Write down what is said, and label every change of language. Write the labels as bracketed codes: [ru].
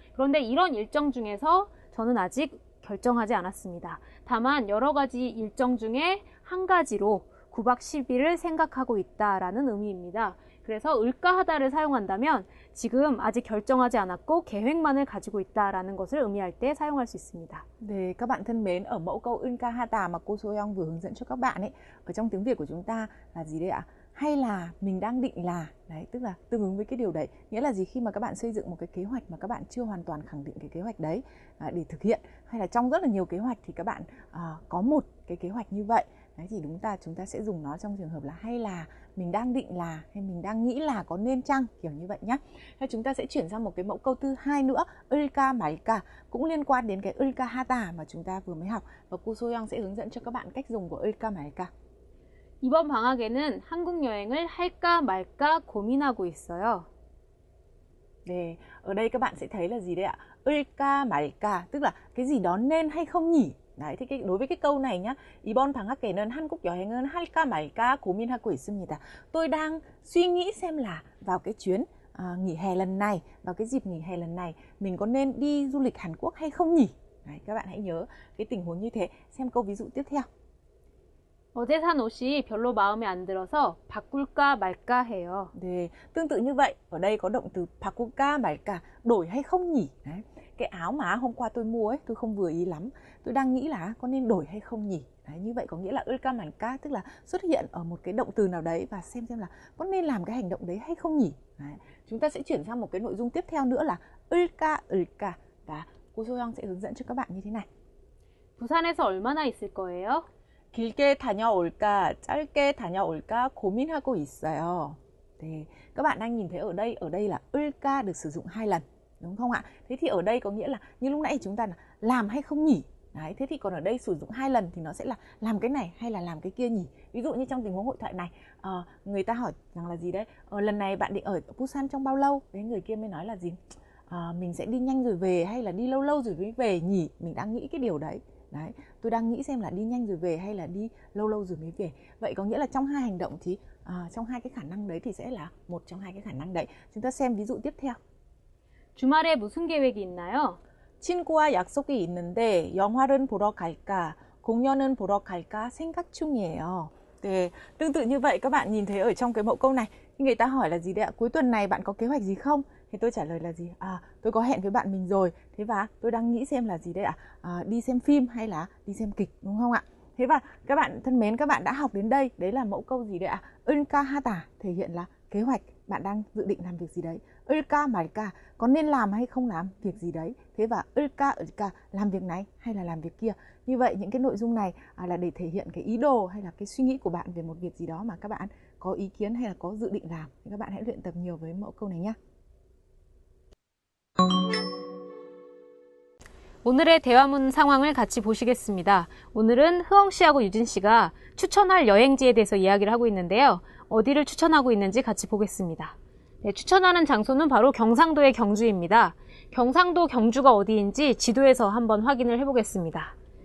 [ko] 그런데 이런 일정 중에서 저는 아직 결정하지 않았습니다. 다만 여러 가지 일정 중에 한 가지로 9박 10일을 생각하고 있다라는 의미입니다. 그래서 을까 하다를 사용한다면 지금 아직 결정하지 않았고 계획만을 가지고 있다라는 것을 의미할 때 사용할 수 있습니다. [vi] 네, các bạn thân mến, ở mẫu câu Unka Hata mà cô Soyoung vừa hướng dẫn cho các bạn ấy, ở trong tiếng Việt của chúng ta là gì đấy ạ? Hay là mình đang định là, đấy, tức là tương ứng với cái điều đấy. Nghĩa là gì? Khi mà các bạn xây dựng một cái kế hoạch mà các bạn chưa hoàn toàn khẳng định cái kế hoạch đấy để thực hiện, hay là trong rất là nhiều kế hoạch thì các bạn có một cái kế hoạch như vậy. Đấy thì chúng ta sẽ dùng nó trong trường hợp là hay là mình đang định là, hay mình đang nghĩ là, có nên chăng, kiểu như vậy nhé. Thế chúng ta sẽ chuyển sang một cái mẫu câu thứ hai nữa, ulka malka, cũng liên quan đến cái ulka hata mà chúng ta vừa mới học, và cô Soyoung sẽ hướng dẫn cho các bạn cách dùng của ulka malka. [ko] 이번 방학에는 한국 여행을 할까 말까 고민하고 있어요. [vi] 네, ở đây các bạn sẽ thấy là gì đấy ạ? Ulka malka, tức là cái gì đó nên hay không nhỉ? Đấy, thì đối với cái câu này nhá, [ko] 이번 방학에는 한국 여행은 할까 말까 고민하고 있습니다. [vi] Tôi đang suy nghĩ xem là vào cái chuyến nghỉ hè lần này, vào cái dịp nghỉ hè lần này, mình có nên đi du lịch Hàn Quốc hay không nhỉ? Đấy, các bạn hãy nhớ cái tình huống như thế. Xem câu ví dụ tiếp theo. [ko] 어제 산 옷이 별로 마음에 안 들어서 바꿀까 말까 해요. [vi] 네, tương tự như vậy, ở đây có động từ 바꿀까 말까, đổi hay không nhỉ? Đấy. Cái áo mà hôm qua tôi mua ấy, tôi không vừa ý lắm. Tôi đang nghĩ là có nên đổi hay không nhỉ? Đấy, như vậy có nghĩa là 을까 말까, tức là xuất hiện ở một cái động từ nào đấy và xem là có nên làm cái hành động đấy hay không nhỉ? Đấy. Chúng ta sẽ chuyển sang một cái nội dung tiếp theo nữa là 을까 và cô Soyoung sẽ hướng dẫn cho các bạn như thế này. [ko] 부산에서 얼마나 있을 거예요? 길게 다녀올까, 짧게 다녀올까 고민하고 있어요. [vi] 네, các bạn đang nhìn thấy ở đây là 을까 được sử dụng 2 lần, đúng không ạ? Thế thì ở đây có nghĩa là như lúc nãy chúng ta là làm hay không nhỉ? Đấy, thế thì còn ở đây sử dụng 2 lần thì nó sẽ là làm cái này hay là làm cái kia nhỉ? Ví dụ như trong tình huống hội thoại này, người ta hỏi rằng là gì đấy? Lần này bạn định ở Busan trong bao lâu? Đấy, người kia mới nói là gì? Mình sẽ đi nhanh rồi về hay là đi lâu lâu rồi mới về nhỉ? Mình đang nghĩ cái điều đấy. Đấy, tôi đang nghĩ xem là đi nhanh rồi về hay là đi lâu lâu rồi mới về. Vậy có nghĩa là trong hai hành động thì trong hai cái khả năng đấy thì sẽ là một trong hai cái khả năng đấy. Chúng ta xem ví dụ tiếp theo. [ko] 주말에 무슨 계획이 있나요? 친구와 약속이 있는데 영화를 보러 갈까, 공연은 보러 갈까 생각 중이에요. [vi] 네, tương tự như vậy các bạn nhìn thấy ở trong cái mẫu câu này, người ta hỏi là gì đấy ạ? Cuối tuần này bạn có kế hoạch gì không? Thì tôi trả lời là gì? Tôi có hẹn với bạn mình rồi. Thế và tôi đang nghĩ xem là gì đấy ạ? Đi xem phim hay là đi xem kịch, đúng không ạ? Thế và các bạn thân mến, các bạn đã học đến đây. Đấy là mẫu câu gì đấy ạ? 을까 하다 thể hiện là kế hoạch, bạn đang dự định làm việc gì đấy. 을까 말까 có nên làm hay không làm việc gì đấy. Thế và 을까 làm việc này hay là làm việc kia. Như vậy những cái nội dung này là để thể hiện cái ý đồ hay là cái suy nghĩ của bạn về một việc gì đó mà các bạn có ý kiến hay là có dự định làm. Thì các bạn hãy luyện tập nhiều với mẫu câu này nhé. [ko] 오늘의 대화문 상황을 같이 보시겠습니다. 오늘은 흐엉 씨하고 유진 씨가 추천할 여행지에 대해서 이야기를 하고 있는데요. 어디를 추천하고 있는지 같이 보겠습니다. 네, 추천하는 장소는 바로 경상도의 경주입니다. 경상도 경주가 어디인지 지도에서 한번 확인을 해보겠습니다.